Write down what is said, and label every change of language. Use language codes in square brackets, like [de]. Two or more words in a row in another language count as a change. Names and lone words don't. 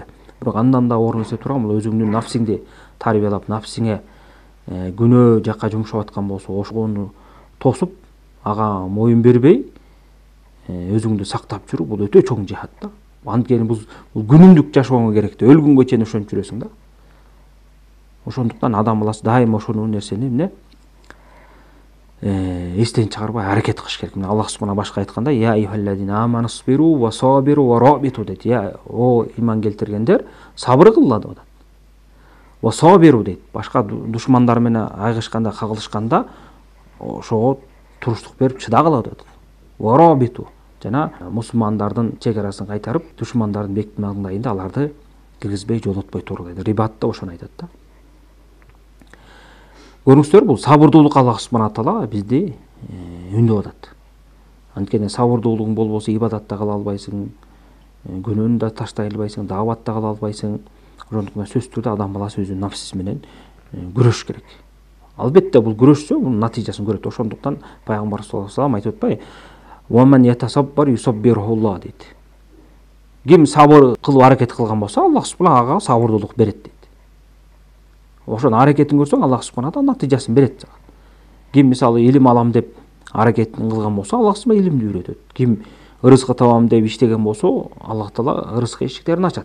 [ky] Бирок андан да оор нерсе турган бул өзүңдүн нафсиңди тарбиялап, нафсиңе күнөө жакка жумшап аткан болсо, ошону тосуп, ага моюн бербей, өзүңдү сактап жүрүү бул өтө чоң жихад да. Анткени бул күнүмдүк жашооңо керек да, өлгөнгө чейин ошентип жүрөсүң да. Ошондуктан адам баласы дайыма ошону нерсени эмне эстен чыгарбай аракет кылыш керек. Аллах субхана башка айтканда [ar] يا أيها الذين آمنوا اصبروا وصابروا ورابطوا [ky] дейт. Я о иман келтиргендер, сабыр кылла деп атат. [ar] وصابروا [ky] дейт. Башка душмандар менен айгышканда, кагылышканда ошого туруштук берип чыдагыла деп атат. [ar] ورابطوا [ky] жана мусулмандардын чек арасын кайтарып, душмандардын бекит маңдайында аларды киргизбей жолотпой тургула дейт. Рибат да ошону айтат да. Көрүңүздөр, бул сабырдуулук Аллах субхана таала бизди үндөп атат. Анткени сабырдуулугуң болбосо ибадатта кыла албайсың, күнөөнү да таштай албайсың, дааватта кыла албайсың. Ошондуктан сөзсүз түрдө адам баласы өзүнүн нафсиси менен күрөш керек. Албетте бул күрөшсө, бунун натыйжасын көрөт. Ошондуктан пайгамбар [ar] صلى الله عليه وسلم [ky] айтып атпайбы? [ar] ومن يتصبر يصبره الله дейт. [ky] Ким сабыр кылып аракет кылган болсо, Аллах субхана ага сабырдуулук берет дейт. Ошонун аракетин көрсөң, Аллах субхана таала натыйжасын берет сага. Ким мисалы илим алам деп аракетин кылган болсо, Аллах субхана илимди үйрөтөт. Ким ырызкы табам деп иштеген болсо, Аллах таала ырызкы эшиктерин ачат.